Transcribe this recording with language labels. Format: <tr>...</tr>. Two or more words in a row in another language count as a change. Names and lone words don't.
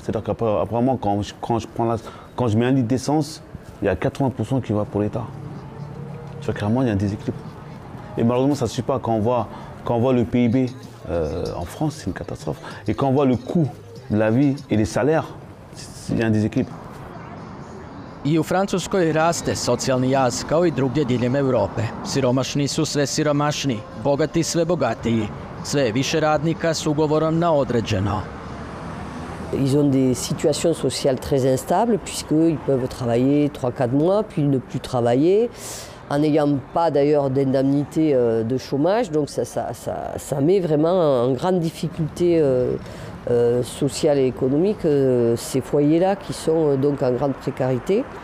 <fr>C'est-à-dire qu'apparemment, quand je mets un litre d'essence, il y a 80% qui va pour l'État. Tu vois, clairement, il y a un déséquilibre. Et malheureusement, ça ne suffit pas. Quand on voit le PIB en France, c'est une catastrophe. Et quand on voit le coût de la vie et les salaires, il y a un déséquilibre.</fr> <hr>I u Francuskoj raste socijalni jaz kao i drugdje diljem Europe. Siromašni su sve siromašniji, bogati sve bogatiji. Sve je više radnika s ugovorom na određeno.</hr> <fr>Ils ont des situations sociales très instables puisqu'ils peuvent travailler 3-4 mois, puis ne plus travailler, en n'ayant pas d'ailleurs d'indemnité de chômage. Donc ça met vraiment en grande difficulté sociale et économique ces foyers-là qui sont donc en grande précarité.</fr>